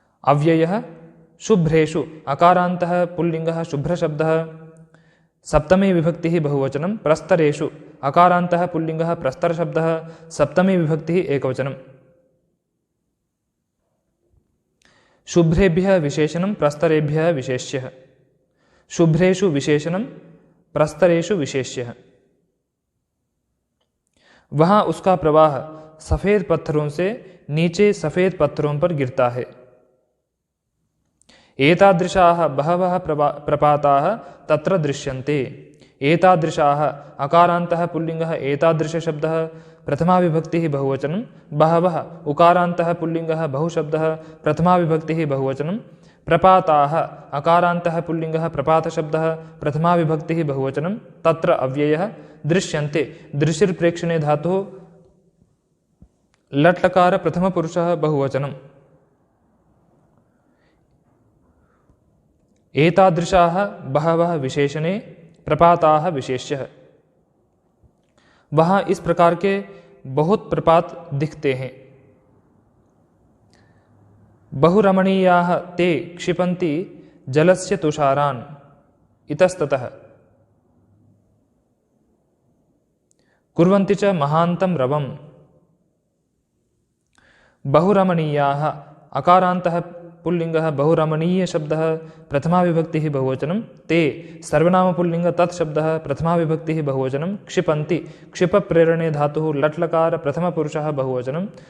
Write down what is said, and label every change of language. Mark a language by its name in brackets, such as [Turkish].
[Sanskrit] अव्ययः शुभ्रेषु अकारान्तः पुल्लिङ्गः शुभ्रशब्दः सप्तमी विभक्तिः बहुवचनं प्रस्तरेषु अकारान्तः पुल्लिङ्गः प्रस्तरशब्दः सप्तमी विभक्तिः एकवचनम्। शुभ्रेभ्यः विशेषणं प्रस्तरेभ्यः विशेष्यः शुभ्रेषु विशेषणं प्रस्तरेषु विशेष्यः। [Hindi] वहाँ उसका प्रवाह सफ़ेद पत्थरों से नीचे सफ़ेद पत्थरों पर गिरता है। [Sanskrit] एतादृशाः बहवः प्रपाताः तत्र दृश्यन्ते। एतादृशाः अकारान्तः पुल्लिङ्गः एतादृशशब्दः प्रथमा विभक्तिः बहुवचनं बहवः उकारान्तः पुल्लिङ्गः बहुशब्दः प्रथमा विभक्तिः बहुवचनं प्रपाताः अकारान्तः पुल्लिङ्गः प्रपातशब्दः प्रथमा विभक्तिः बहुवचनं तत्र अव्ययः दृश्यन्ते दृशिर्प्रेक्षणे धातुः लट्लकार प्रथमपुरुषः बहुवचनम्। एतादृशाः बहवः विशेषणे प्रपाताः विशेष्यः। [Hindi] वहाँ इस प्रकार के बहुत प्रपात दिखते हैं। [Sanskrit] बहुरमणीयाः ते क्षिपन्ति जलस्य तुषारान् इतस्ततः कुर्वन्ति च महान्तं रवम्। बहुरमणीयाः अकारान्तः पुल्लिङ्गः बहुरमणीय शब्दः प्रथमा विभक्तिः बहुवचनं ते सर्वनाम पुल्लिङ्ग तत्शब्दः प्रथमा विभक्तिः बहुवचनं क्षिपन्ति क्षिप प्रेरणे धातुः लट्लकार प्रथमपुरुषः बहुवचनं